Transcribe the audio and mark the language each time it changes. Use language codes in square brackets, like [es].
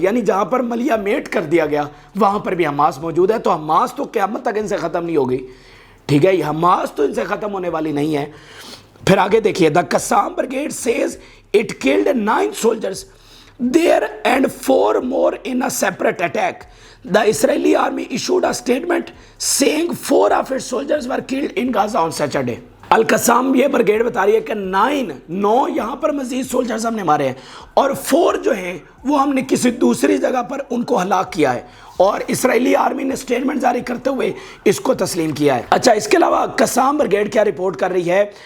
[ur] یعنی جہاں پر ملیا میٹ کر دیا گیا وہاں پر بھی حماس موجود ہے. تو حماس تو قیامت تک ان سے ختم نہیں ہوگی. ٹھیک ہے, یہ حماس تو ان سے ختم ہونے والی نہیں ہے. پھر آگے دیکھیے, [en] The Qassam brigade says it killed 9 soldiers there and 4 more in a separate attack. The Israeli army issued a statement saying 4 of its soldiers were killed in Gaza on Saturday. [ur] Al-Qassam یہ برگیڈ بتا رہی ہے کہ 9 یہاں پر مزید سولجرز ہم نے مارے ہیں اور 4 جو ہیں وہ ہم نے کسی دوسری جگہ پر ان کو ہلاک کیا ہے، اور اسرائیلی آرمی نے سٹیٹمنٹ جاری کرتے ہوئے اس کو تسلیم کیا ہے۔ اچھا، اس کے علاوہ قسام برگیڈ کیا رپورٹ کر رہی ہے